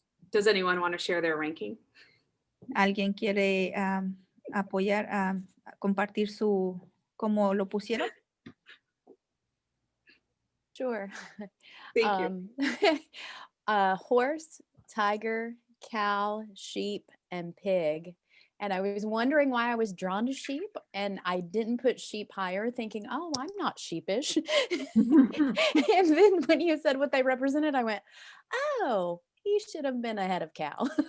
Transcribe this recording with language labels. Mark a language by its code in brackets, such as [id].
[en] Does anyone want to share their ranking? [es] ¿Alguien quiere apoyar, compartir cómo lo pusieron? [en] Sure. Thank you. Horse, tiger, cow, sheep, and pig. And I was wondering why I was drawn to sheep, and I didn't put sheep higher, thinking, oh, I'm not sheepish. And then when you said what they represented, I went, oh, he should have been ahead of cow.